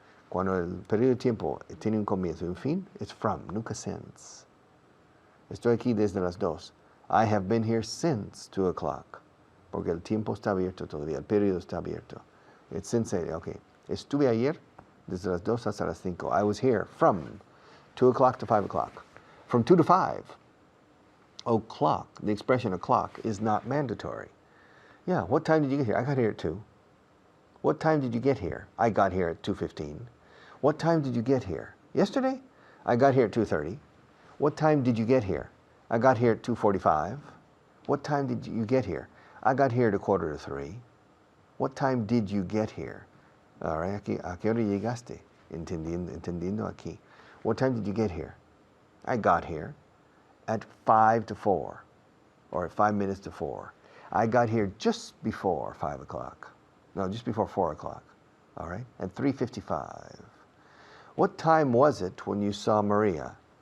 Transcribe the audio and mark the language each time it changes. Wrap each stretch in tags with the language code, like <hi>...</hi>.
<es>Cuando el periodo de tiempo tiene un comienzo y un fin,</es> <en>it's from,</en> <es>nunca since. Estoy aquí desde las 2.</es> <en>I have been here since 2 o'clock.</en> <es>Porque el tiempo está abierto todavía, el periodo está abierto.</es> <en>It's since, okay.</en> <es>Estuve ayer desde las 2 hasta las 5.</es> <en>I was here from 2 o'clock to 5 o'clock. From 2 to 5. O'clock, the expression o'clock is not mandatory. Yeah, what time did you get here? I got here at 2. What time did you get here? I got here at 2:15. What time did you get here? Yesterday? I got here at 2:30. What time did you get here? I got here at 2:45. What time did you get here? I got here at 2:45. What time did you get here? All right,</en> <es>aquí, ¿a qué hora llegaste? Entendiendo aquí.</es> <en>What time did you get here? I got here at 5 to 4, or at 5 minutes to 4. I got here just before 5 o'clock. No, just before 4 o'clock. All right, at 3:55. What time was it when you saw Maria?</en>